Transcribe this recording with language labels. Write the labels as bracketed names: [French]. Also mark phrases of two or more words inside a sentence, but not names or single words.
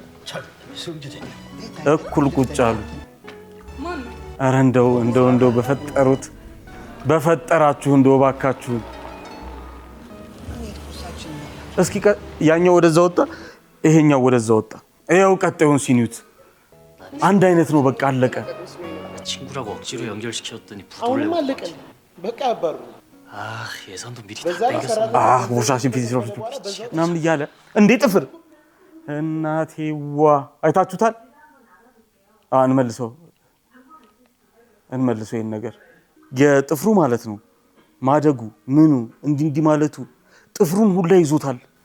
[Amharic] እኩል ቁጭ አሉ። ኧረ እንደው በፈጠራችሁ እንደው ባካችሁ እስኪ ያኛው ወደዛ ወጣ፣ ይሄኛው ወደዛ ወጣ። ይኸው ቀጣዩን ሲኒዩት አንድ አይነት ነው። በቃ አለቀ። [Korean] 친구라고 억지로 연결시켰더니 부도를 [Amharic] በቃ ያባሩ [Korean] 예선도 미리 다 땡겼어. [Amharic] ውሻሽን ፊት ምናምን እያለ እንዴ ጥፍር እናቴዋ አይታችሁታል። እንመልሰው ይሄን ነገር የጥፍሩ ማለት ነው ማደጉ ምኑ እንዲህ ማለቱ ጥፍሩን ሁላ ይዞታል።